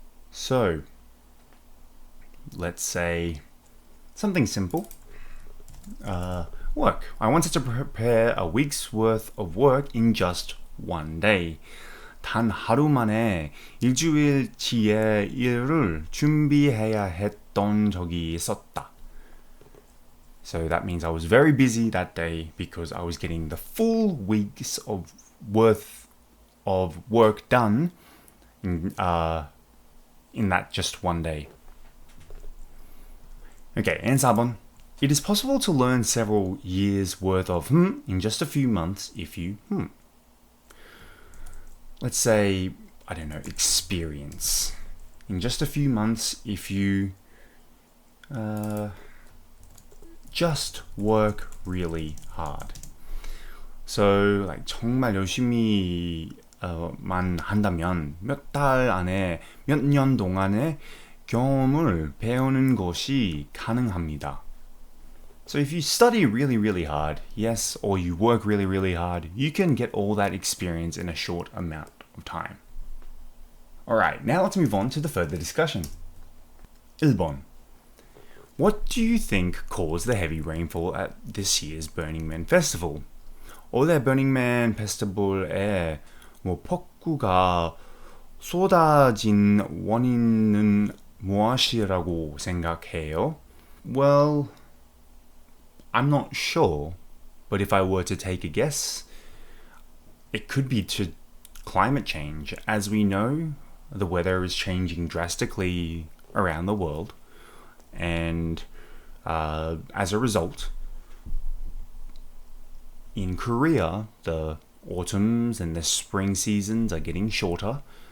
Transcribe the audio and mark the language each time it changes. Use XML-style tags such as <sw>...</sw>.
<en>So, let's say something simple. Work. I wanted to prepare a week's worth of work in just one day.</en> <ko>단 하루 만에 일주일치의 일을 준비해야 했던 적이 있었다.</ko> <en>So that means I was very busy that day because I was getting the full weeks of worth of work done in that just one day. Okay, and 4번. It is possible to learn several years worth of in just a few months if you let's say, I don't know, experience. In just a few months if you just work really hard.</en> <ko>So, like 정말 열심히 만 한다면 몇 달 안에 몇 년 동안의 경험을 배우는 것이 가능합니다.</ko> <en>So if you study really, really hard, yes, or you work really, really hard, you can get all that experience in a short amount of time. Alright, now let's move on to the further discussion.</en> <ko>1번.</ko> <en>What do you think caused the heavy rainfall at this year's Burning Man Festival?</en> <ko>올해 Burning Man Festival에 폭우가 쏟아진 원인은 무엇이라고 생각해요?</ko> <en>Well, I'm not sure, but if I were to take a guess, it could be to climate change. As we know, the weather is changing drastically around the world, and as a result, in Korea, the autumns and the spring seasons are getting shorter.</en>